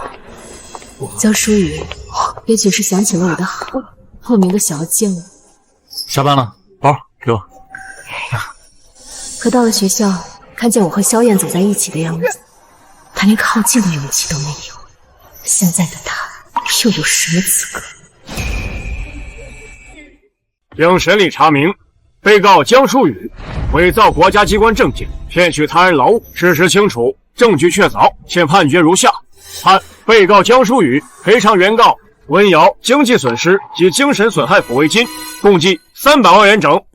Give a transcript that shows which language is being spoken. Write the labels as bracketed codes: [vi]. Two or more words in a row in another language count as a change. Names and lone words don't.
[zh] 江疏雨也許是想起了我的好，莫名的想要見我。下班了，包給我。可到了學校，看見我和蕭燕走在一起的樣子，他連靠近的勇氣都沒有。現在的他又有什麼資格？經審理查明，被告江疏雨偽造國家機關證件，騙取他人勞務，事實清楚，證據確鑿，現判決如下：判被告江疏雨賠償原告文瑤經濟損失及精神損害撫慰金共計300萬元整。